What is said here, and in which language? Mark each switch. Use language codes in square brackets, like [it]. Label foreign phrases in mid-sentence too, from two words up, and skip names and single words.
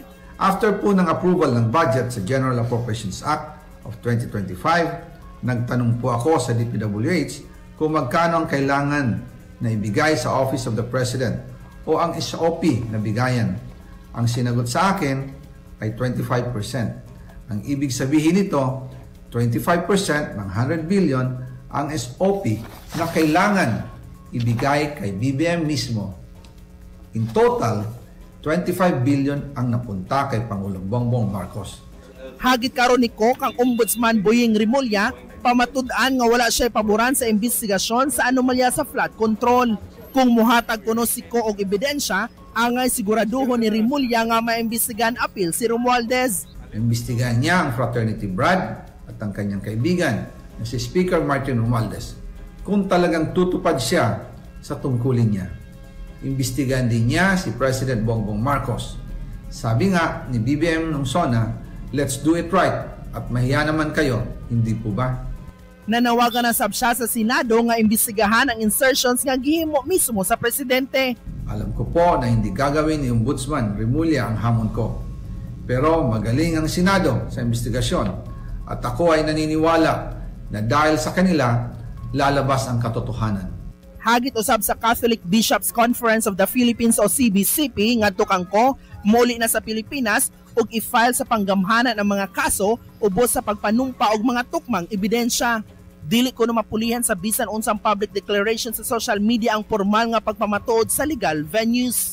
[tl] after po ng approval ng budget sa General Appropriations Act of 2025, nagtanong po ako sa DPWH kung magkano ang kailangan na ibigay sa Office of the President o ang SOP na bigayan. Ang sinagot sa akin ay 25%. Ang ibig sabihin nito, 25% ng 100 billion ang SOP na kailangan ibigay kay BBM mismo. [en] In total, [tl] 25 billion ang napunta kay Pangulong Bongbong Marcos. [ceb] Hagit karon ni Ko kang Ombudsman Boying Rimulya, pamatud-an nga wala siya paboran sa investigasyon sa anomalya sa flood control. Kung muhatag kuno si Ko og ebidensya, angay siguraduhon ni Rimulya nga maimbestigahan apil si Romualdez. [tl] Imbestigahan niya ang fraternity Brad at ang kanyang kaibigan na si Speaker Martin Romualdez kung talagang tutupad siya sa tungkulin niya. Imbestigahan din niya si President Bongbong Marcos. Sabi nga ni BBM nung SONA, [en] let's do it right [tl] at mahiya naman kayo, hindi po ba? [ceb] Nanawagan na sab siya sa Senado nga imbestigahan ang insertions nga gihimo mismo sa presidente. [tl] Alam ko po na hindi gagawin ni Ombudsman Rimulya ang hamon ko. Pero magaling ang Senado sa investigasyon at ako ay naniniwala na dahil sa kanila, lalabas ang katotohanan. [ceb] Hagit usab sa Catholic Bishops Conference of the Philippines o CBCP ngadto kang Ko, muli na sa Pilipinas ug i-file sa panggamhanan ang mga kaso ubos sa pagpanumpa og mga tukmang ebidensya. Dili ko na mapulihan sa bisan unsang [en] public declaration [ceb] sa [en] social media [ceb] ang formal nga pagpamatuod sa [en] legal venues.